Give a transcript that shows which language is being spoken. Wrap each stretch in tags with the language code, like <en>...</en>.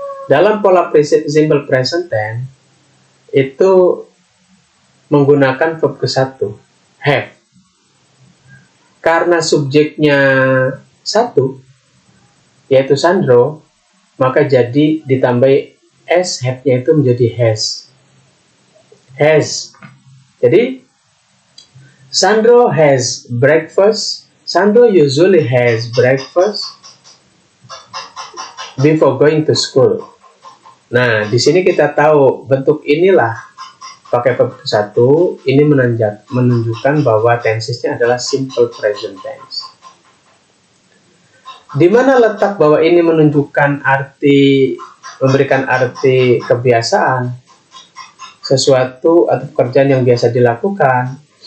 <id>Dalam pola simple present tense itu menggunakan verb ke satu, have. Karena subjeknya satu, yaitu Sandro, maka jadi ditambahi s, have-nya itu menjadi has. Jadi</id> <en>Sandro has breakfast. Sandro usually has breakfast before going to school.</en> <id>Nah, di sini kita tahu bentuk inilah pakai verb satu, ini menunjukkan bahwa tensesnya adalah simple present tense. Di mana letak bahwa ini menunjukkan arti, memberikan arti kebiasaan, sesuatu atau pekerjaan yang biasa dilakukan.</id>